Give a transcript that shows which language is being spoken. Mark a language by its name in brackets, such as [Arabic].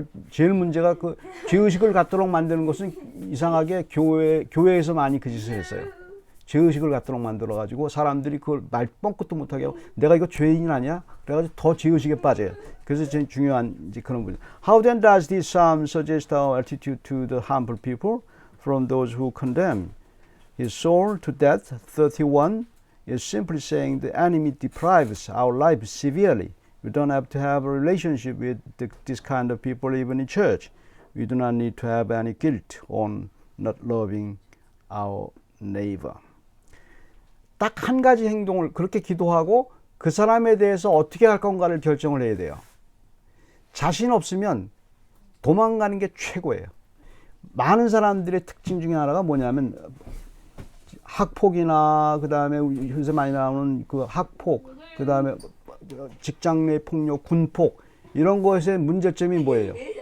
[Korean] 제일 문제가 그 죄의식을 갖도록 만드는 것은 이상하게 교회에서 많이 그 짓을 했어요. 죄의식을 갖도록 만들어가지고 사람들이 그걸 말 뻥끗도 못하게 하고, 내가 이거 죄인 아니야? 그래가지고 더 죄의식에 빠져요. 그래서 제일 중요한 이제 그런 거죠. [English] How then does this psalm suggest our attitude to the harmful people from those who condemn? His soul to death, 31, is simply saying the enemy deprives our life severely. We don't have to have a relationship with this kind of people even in church. We do not need to have any guilt on not loving our neighbor. [Korean] 딱 한 가지 행동을 그렇게 기도하고 그 사람에 대해서 어떻게 할 건가를 결정을 해야 돼요. 자신 없으면 도망가는 게 최고예요. 많은 사람들의 특징 중에 하나가 뭐냐면, 학폭이나 그다음에 요새 많이 나오는 그 학폭, 그다음에 직장 내 폭력, 군폭, 이런 것의 문제점이 뭐예요?